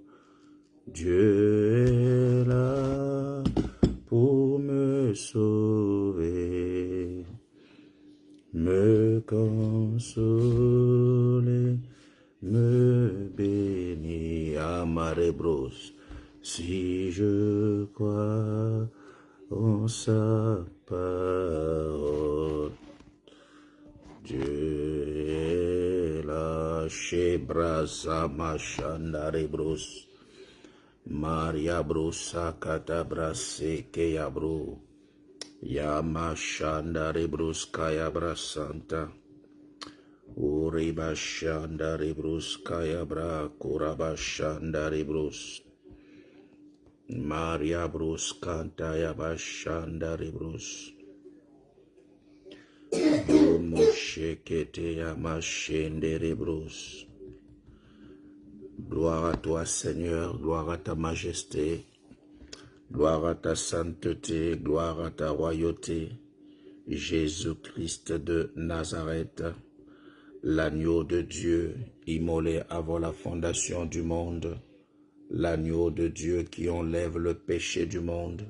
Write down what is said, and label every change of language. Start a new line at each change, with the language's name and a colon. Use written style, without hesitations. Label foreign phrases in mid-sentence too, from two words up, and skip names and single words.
French: Dieu est là pour me sauver, me consoler, me bénir. Amarebros. Si je crois en sa parole, Dieu est là. Shebrasama Shandarebros. Maria Brusa Katabrase Keyabro. Yama Shandarebrus Kayabra Santa. Uriba Shandarebrus Kayabra Kuraba Shandarebrus. Maria Brus Kantayaba Shandarebrus. Domushekete Yama Shenderebrus. Gloire à toi, Seigneur, gloire à ta majesté, gloire à ta sainteté, gloire à ta royauté. Jésus-Christ de Nazareth, l'agneau de Dieu, immolé avant la fondation du monde, l'agneau de Dieu qui enlève le péché du monde.